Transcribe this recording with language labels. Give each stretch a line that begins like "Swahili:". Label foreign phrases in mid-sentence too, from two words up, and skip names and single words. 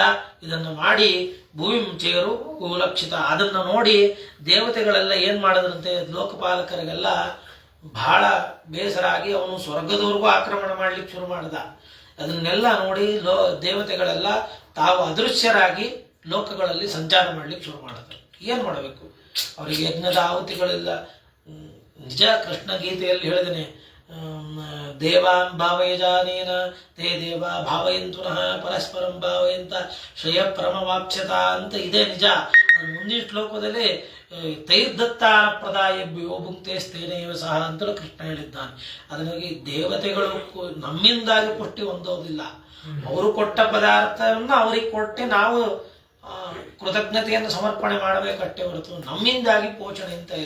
Kannada: ಇದನ್ನು ಮಾಡಿ ಭೂಮಿ ಚೇರು ಕುಲಕ್ಷಿತ, ಅದನ್ನು ನೋಡಿ ದೇವತೆಗಳೆಲ್ಲ ಏನ್ ಮಾಡಿದ್ರಂತೆ, ಲೋಕಪಾಲಕರಿಗೆಲ್ಲ ಬಹಳ ಬೇಸರ ಆಗಿ ಅವನು ಸ್ವರ್ಗದವರೆಗೂ ಆಕ್ರಮಣ ಮಾಡ್ಲಿಕ್ಕೆ ಶುರು ಮಾಡ್ದ. ಅದನ್ನೆಲ್ಲ ನೋಡಿ ದೇವತೆಗಳೆಲ್ಲ ತಾವು ಅದೃಶ್ಯರಾಗಿ ಲೋಕಗಳಲ್ಲಿ ಸಂಚಾರ ಮಾಡ್ಲಿಕ್ಕೆ ಶುರು ಮಾಡಿದ್ರು. ಏನ್ ಮಾಡಬೇಕು, ಅವರಿಗೆ ಯಜ್ಞದ ಆಹುತಿಗಳಿಲ್ಲ. ನಿಜ ಕೃಷ್ಣ ಗೀತೆಯಲ್ಲಿ ಹೇಳಿದೇನೆ,
Sanskrit: ದೇವಾನ್ ಭಾವಯಜಾನೇನ ತೇ ದೇವ ಭಾವಯಂತು ನಃ ಪರಸ್ಪರಂ ಭಾವಯಂತ ಶ್ರೇಯ ಪರಮವಾಪ್ಸ್ಯತ
Kannada: ಅಂತ ಇದೆ ನಿಜ. ಮುಂದಿನ ಶ್ಲೋಕದಲ್ಲಿ
Sanskrit: ತೈರ್ದತ್ತಾನ ಪ್ರದಾಯಭ್ಯೋ ಭುಂಕ್ತೆ ಸ್ಥೇನೇವ ಸಹ
Kannada: ಅಂತಲೂ ಕೃಷ್ಣ ಹೇಳಿದ್ದಾನೆ. ಅದನ್ನಾಗಿ ದೇವತೆಗಳು ನಮ್ಮಿಂದಾಗಿ ಪುಷ್ಟಿ ಹೊಂದೋದಿಲ್ಲ. ಅವರು ಕೊಟ್ಟ ಪದಾರ್ಥವನ್ನು ಅವರಿಗೆ ಕೊಟ್ಟೆ ನಾವು ಕೃತಜ್ಞತೆಯನ್ನು ಸಮರ್ಪಣೆ ಮಾಡಬೇಕಷ್ಟೇ ಹೊರತು ನಮ್ಮಿಂದಾಗಿ ಪೋಷಣೆ ಅಂತ ಇಲ್ಲ.